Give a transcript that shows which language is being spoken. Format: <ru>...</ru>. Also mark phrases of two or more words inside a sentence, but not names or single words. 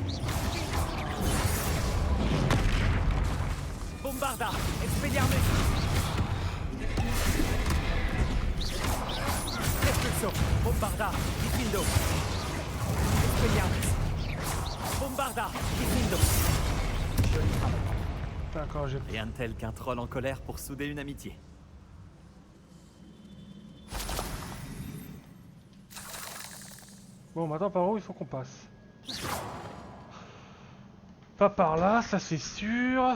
<fr>Bombarda. Expelliarmus. Repulso. Bombarda. Diffindo. Expelliarmus. Bombarda. Diffindo. Joli travail. D'accord, j'ai... Rien de tel qu'un troll en colère pour souder une amitié. Bon, maintenant par où il faut qu'on passe? Pas par là, ça c'est sûr.</fr>